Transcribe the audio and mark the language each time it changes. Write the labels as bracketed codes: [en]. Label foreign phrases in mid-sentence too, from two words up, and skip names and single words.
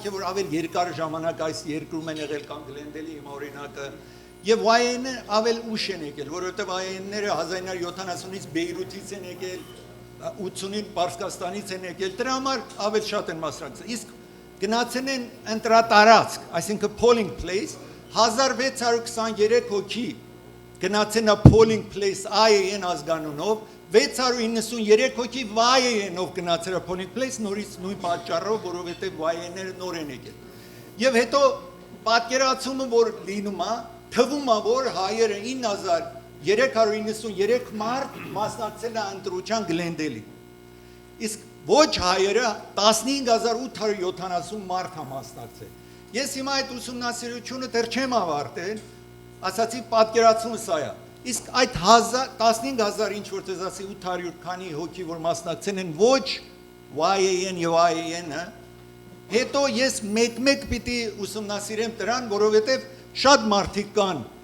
[hy] է, որ ավել երկար ժամանակ այս երկրում են եղել կամ Գլենդելի հիմա օրինակը, եւ YAN-ը ավել ուշ են եկել, որովհետեւ YAN-ները 1970-ից Բեյրութից են եկել, 80-ին Պարսկաստանից են եկել, դրա համար ավել շատ են մասնակցել։ Իսկ գնացել են ընտրատարածք, այսինքն [en] polling place, [hy] 1623 հոգի գնացել է [en] polling place [hy] IAN ազգանունով, 693 հոգի YAN-ով գնացել է [en] polling place, [hy] նորից նույն պատճառով, որովհետև YAN-ները նոր են եկել։ Եվ հետո պատկերացումը, որ լինում է, թվում է, որ հայերը 9393 մարդ մասնակցել է ընտրության Գլենդելի։ Իսկ ոչ հայերը 15870 մարդ է մասնակցել։ Ես հիմա այդ ուսումնասիրությունը դեռ չեմ ավարտել, ասացի պատկերացումը սա է։ Իսկ այդ 15000 ինչ որ դες ասի 800 քանի հոգի որ մասնակցել են ոչ YAN եւ IAN-ը, հետո ես մեկ-մեկ պիտի ուսումնասիրեմ դրան, որովհետեւ շատ մարդիկ կան,